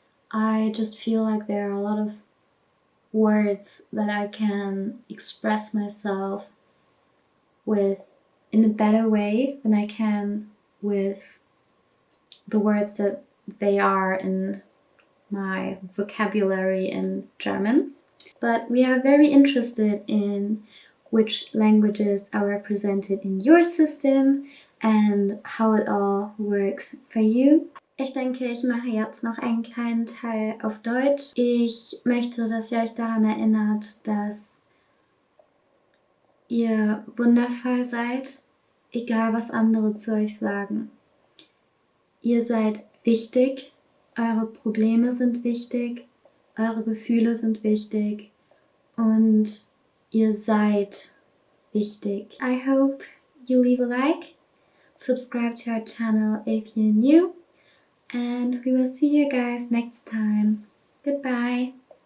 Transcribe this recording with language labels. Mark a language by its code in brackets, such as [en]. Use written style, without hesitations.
[en] I just feel like there are a lot of words that I can express myself with in a better way than I can with the words that they are in my vocabulary in German. But we are very interested in which languages are represented in your system and how it all works for you. [de] Ich denke, ich mache jetzt noch einen kleinen Teil auf Deutsch. Ich möchte, dass ihr euch daran erinnert, dass ihr wundervoll seid, egal was andere zu euch sagen. Ihr seid wichtig, eure Probleme sind wichtig, eure Gefühle sind wichtig und ihr seid wichtig. [en] I hope you leave a like, subscribe to our channel if you're new, and we will see you guys next time. Goodbye.